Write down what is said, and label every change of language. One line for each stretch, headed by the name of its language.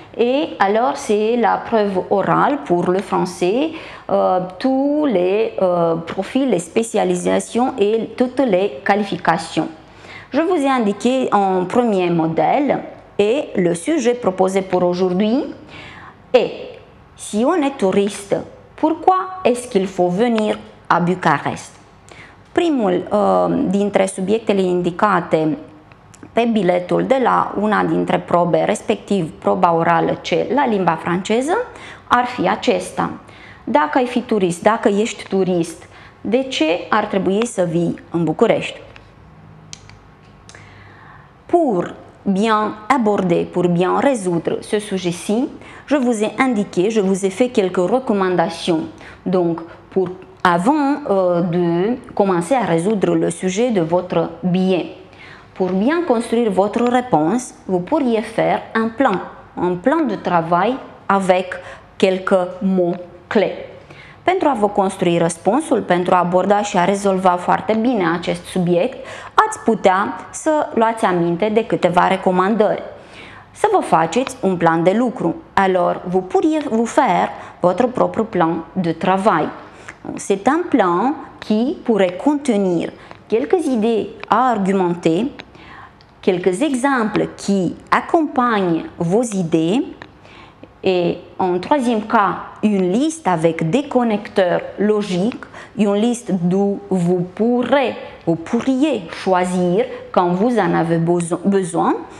French: Et alors c'est la preuve orale pour le français, tous les profils, les spécialisations et toutes les qualifications. Je vous ai indiqué un premier modèle et le sujet proposé pour aujourd'hui est: si on est touriste, pourquoi est-ce qu'il faut venir a Bucarest?
Romanian: Primul dintre subiectele indicate pe biletul de la una dintre probe, respectiv proba orală C la limba franceză, ar fi acesta. Dacă ai fi turist, dacă ești turist, de ce ar trebui să vii în București?
French: Pour bien aborder, pour bien résoudre ce sujet-ci, je vous ai indiqué, je vous ai fait quelques recommandations. Donc, avant de commencer à résoudre le sujet de votre billet, pour bien construire votre réponse, vous pourriez faire un plan de travail avec quelques mots clés.
Romanian: Pentru a vă construi răspunsul, pentru a aborda și a rezolva foarte bine acest subiect, ați putea să luați aminte de câteva recomandări. Să vă faceți un plan de lucru.
French: Alors, vous pourriez vous faire votre propre plan de travail. C'est un plan qui pourrait contenir quelques idées à argumenter, quelques exemples qui accompagnent vos idées et en troisième cas, une liste avec des connecteurs logiques, une liste d'où vous pourriez choisir quand vous en avez besoin.